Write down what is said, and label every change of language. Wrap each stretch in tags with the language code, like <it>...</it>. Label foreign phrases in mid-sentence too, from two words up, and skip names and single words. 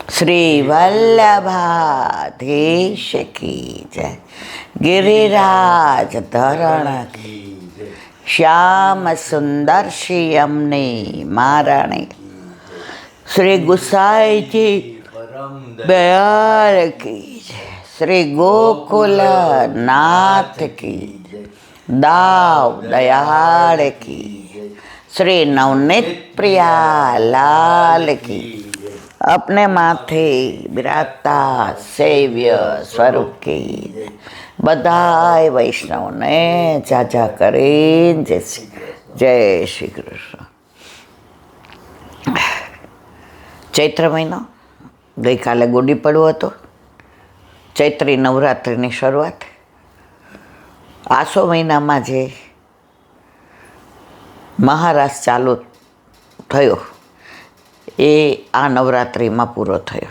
<hi>श्री वल्लभाधीश की जय. गिरिराज धरण की श्याम सुंदर श्री अमने महाराणी श्री गुसाई जी दयाल की जय. श्री गोकुल नाथ की दाव दयाल की श्री नवनीत प्रिया लाल की अपने माथे बिराजता सेव्य स्वरूप की</hi> <gu>બધાય વૈષ્ણવને જાજા કરીને જય શ્રી કૃષ્ણ. ચૈત્ર મહિનો ગઈકાલે ગુડી પડવો હતો. ચૈત્રી નવરાત્રિની શરૂઆત આસો મહિનામાં જે મહારાસ ચાલુ થયો એ આ નવરાત્રિમાં પૂરો થયો.</gu>